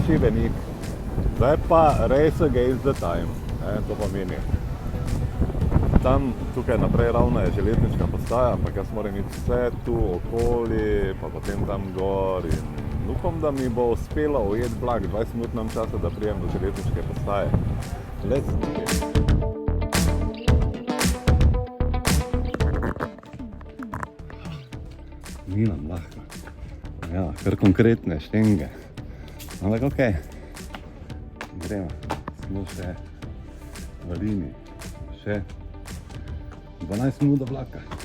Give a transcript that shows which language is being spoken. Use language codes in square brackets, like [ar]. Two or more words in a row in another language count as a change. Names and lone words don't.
[sl] Šibenik, zdaj pa [en] race against the time, [sl] to pomeni. Tam, tukaj naprej ravno je železniška postaja, ampak jaz moram iti vse tu okoli, pa potem tam gor in upam, da mi bo uspelo ujeti vlak, 20 minut imam časa, da prijem do železniške postaje. [en] Let's do it. [sl] Ni nam lahko. Ja, kar konkretne štenge. Ampak okej. Gremo. Smo še v liniji. Še 12 minut do vlaka.